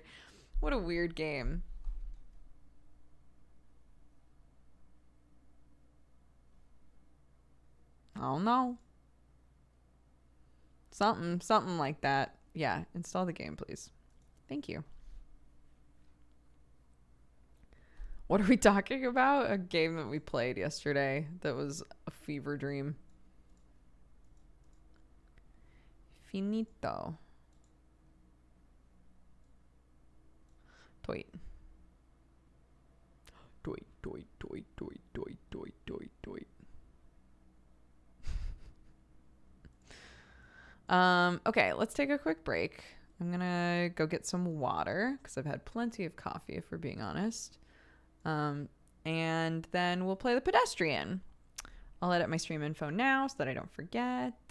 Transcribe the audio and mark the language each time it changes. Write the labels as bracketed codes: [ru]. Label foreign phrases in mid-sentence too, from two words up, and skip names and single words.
[en] What a weird game. I don't know. Something like that. Yeah, install the game, please. Thank you. What are we talking about? A game that we played yesterday that was a fever dream. Finito. Toit. Toit, toit, toit, toit, toit, toit, toit, toit. Okay, let's take a quick break. I'm gonna go get some water because I've had plenty of coffee, if we're being honest. And then we'll play the Pedestrian. I'll edit my stream info now so that I don't forget.